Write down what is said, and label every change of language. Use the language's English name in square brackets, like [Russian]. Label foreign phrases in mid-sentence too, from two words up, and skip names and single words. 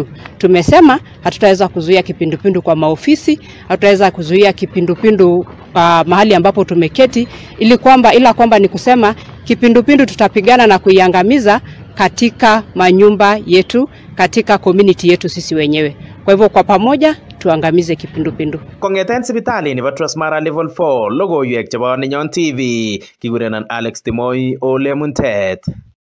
[Swahili] Tumesema hatutaweza kuzuia kipindupindu kwa maofisi, hatutaweza kuzuia kipindupindu mahali ambapo tumeketi, ila kwamba ni kusema kipindupindu tutapigana na kuiangamiza katika manyumba yetu, katika community yetu sisi wenyewe. Kwa hivyo kwa pamoja tuangamize kipindupindu. [Kalenjin] Kong'eten sipitali nebo Transmara level 4 logoiwek chebo Nenyon TV kikurenan Alex Timoy Ole Muntet.